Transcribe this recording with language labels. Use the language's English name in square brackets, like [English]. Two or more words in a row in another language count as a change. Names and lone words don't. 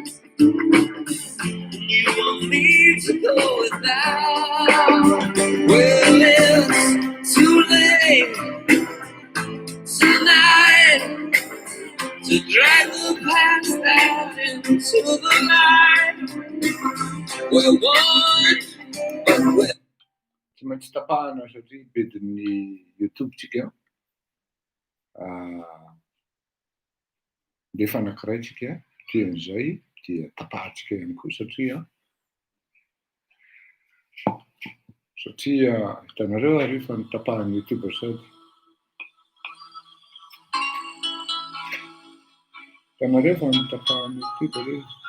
[English] You want me to go without. Well, it's too late tonight to to drag the past out into the light. Where one, but where [Malagasy] Tsy maintsy tapahana satria bedin'ny YouTube tsika. Ndefa anankiray tsika tian'izay dia tapahantsika ihany koa satria hitanareo rehefa nitapahan'ny YouTube sady hitanareo fa nitapahan'ny YouTube rehefa.